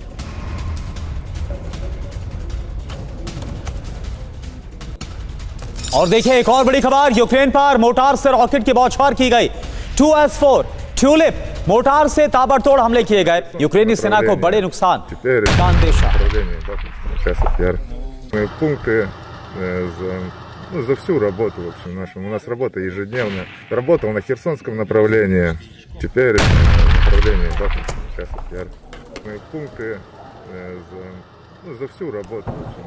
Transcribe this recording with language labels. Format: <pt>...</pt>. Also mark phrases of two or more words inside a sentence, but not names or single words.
<hi>और देखिए, एक और बड़ी खबर, यूक्रेन पर मोटार से रॉकेट की बौछार की गई। 2S4 ट्यूलिप मोटार से ताबड़तोड़ हमले किए गए, यूक्रेनी सेना को बड़े नुकसान का अंदेशा।</hi> <ru>Пункты за всю работу, в общем, нашу. У нас работа ежедневная. Работал на Херсонском направлении, теперь направление Бахмутского. Сейчас пункты за всю работу, в общем, нашу.</ru>